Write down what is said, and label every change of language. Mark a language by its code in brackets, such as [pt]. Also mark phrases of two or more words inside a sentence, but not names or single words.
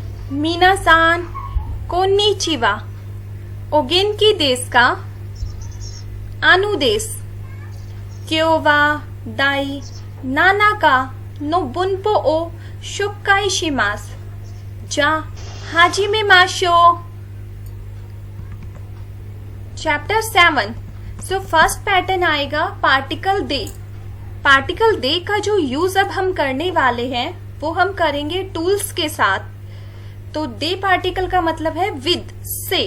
[ja] 皆さん、こんにちは。お元気ですか? アヌです. 今日は第7の文法をしゅっかいします. じゃ、始めましょう. [hi] चैप्टर 7. [en] so first pattern [hi] आएगा पार्टिकल दे. पार्टिकल दे का जो यूज अब हम करने वाले हैं वो हम करेंगे टूल्स के साथ. तो दे पार्टिकल का मतलब है विद, से.